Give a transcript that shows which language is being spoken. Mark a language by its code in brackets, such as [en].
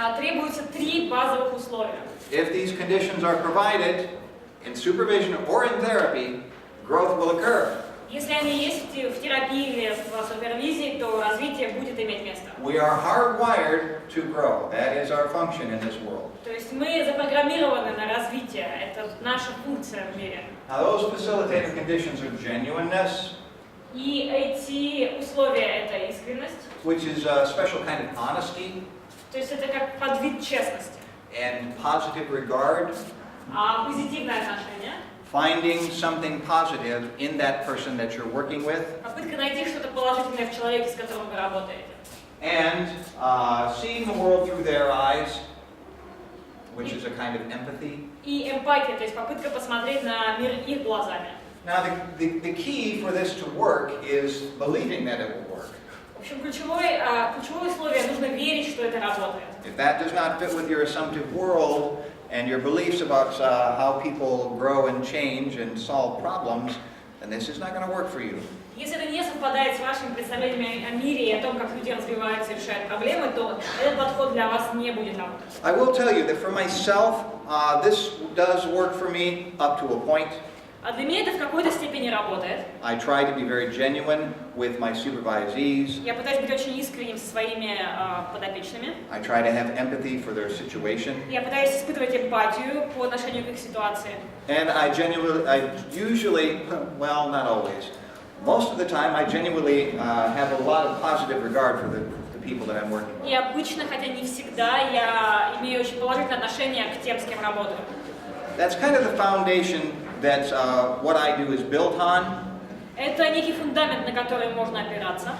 [ru] Требуются 3 базовых условия. [en] If these conditions are provided in supervision or in therapy, growth will occur. [ru] Если они есть в терапии или в супервизии, то развитие будет иметь место. [en] We are hardwired to grow. That is our function in this world. [ru] То есть мы запрограммированы на развитие. Это наша функция в мире. [en] Now, those facilitative conditions are genuineness, [ru] И эти условия — это искренность, [en] which is a special kind of honesty, [ru] то есть это как подвид честности, [en] and positive regard, [ru] позитивное отношение, [en] finding something positive in that person that you're working with, [ru] попытка найти что-то положительное в человеке, с которым вы работаете. [en] and seeing the world through their eyes, which is a kind of empathy. [ru] И эмпатия, то есть попытка посмотреть на мир их глазами. [en] Now, the key for this to work is believing that it will work. [ru] В общем, ключевое условие — нужно верить, что это работает. [en] If that does not fit with your assumptive world and your beliefs about how people grow and change and solve problems, then this is not going to work for you. [ru] Если это не совпадает с вашими представлениями о мире и о том, как люди развиваются и решают проблемы, то этот подход для вас не будет работать. [en] I will tell you that for myself, this does work for me up to a point. [ru] А для меня это в какой-то степени работает. [en] I try to be very genuine with my supervisees. [ru] Я пытаюсь быть очень искренним со своими подопечными. [en] I try to have empathy for their situation. [ru] Я пытаюсь испытывать эмпатию по отношению к их ситуации. [en] And I usually, well, not always, most of the time I genuinely have a lot of positive regard for the people that I'm working with. [ru] И обычно, хотя не всегда, я имею очень положительное отношение к тем, с кем работаю. [en] That's kind of the foundation that what I do is built on. [ru] Это некий фундамент, на который можно опираться.